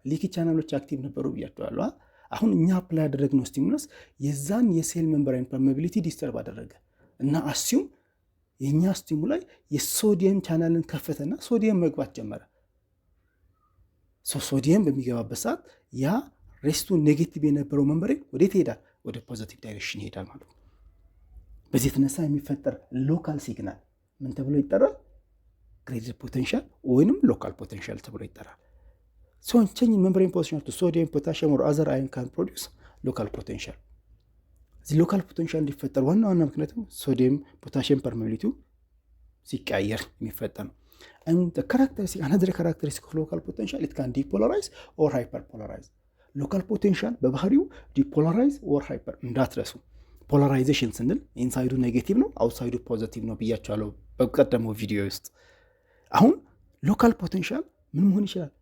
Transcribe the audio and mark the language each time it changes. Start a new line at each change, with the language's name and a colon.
Amharic: ሊኪ ቻናሎች አክቲቭ ነበሩ ብያቸዋለሁ። አሁን እኛ አፕላይ ያደረግነው ስቲሙለስ የዛን የሴል ሜምብሬን ፐርሜቢሊቲ ዲስተርብ አደረገ እና አሲዩም የእኛ ስቲሙላይ የሶዲየም ቻናልን ከፈተና ሶዲየም መግባት ጀመረ። ሶዲየም በሚገባበት ሰዓት ያ ሬስቱ ኔጌቲቭ የነበረው ሜምብሬን ወዴት ይሄዳል? ወደ ፖዚቲቭ ዳይሬክሽን ይሄዳል ማለት ነው። በዚህ የተነሳ የሚፈጠር ሎካል ሲግናል ምን ተብሎ ይጠራል? ግሬድድ ፖቴንሻል ወይንም ሎካል ፖቴንሻል ተብሎ ይጠራል።
English: change in membrane position to sodium, potassium or other ion can produce local potential.
Amharic: እዚህ ሎካል ፖቴንሻል እንዲፈጠር ዋና ምክንያቱም ሶዲየም ፖታሲየም ፐርሜቢሊቲው ሲቀየር የሚፈጠር ነው።
English: and another characteristic of local potential, it can depolarize or hyperpolarize.
Amharic: ሎካል ፖቴንሻል በባህሪው ዲፖላራይዝ ኦር ሃይፐር እንዳትረሱ። ፖላራይዜሽን ስንል ኢንሳይዱ ኔጌቲቭ ነው አውትሳይዱ ፖዚቲቭ ነው ብያቸዋለሁ በቀደመው ቪዲዮ ውስጥ። አሁን ሎካል ፖቴንሻል ምን መሆን ይችላል?